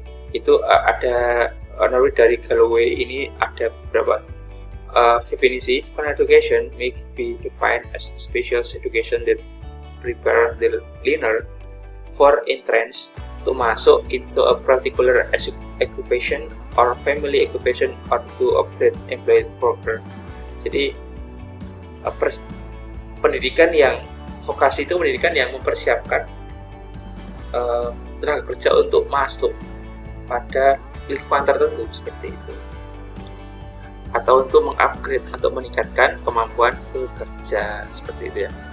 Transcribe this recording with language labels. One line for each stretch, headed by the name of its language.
Indonesian: Itu ada dari Galloway ini ada beberapa definisi.
English: Formal education may be defined as special education that prepare the learner for entrance to
Indonesian: masuk
English: into a particular occupation or family occupation or to upgrade employment program.
Indonesian: Jadi pendidikan yang vokasi itu pendidikan yang mempersiapkan tenaga kerja untuk masuk pada lingkungan tertentu seperti itu, atau untuk mengupgrade atau meningkatkan kemampuan bekerja seperti itu ya.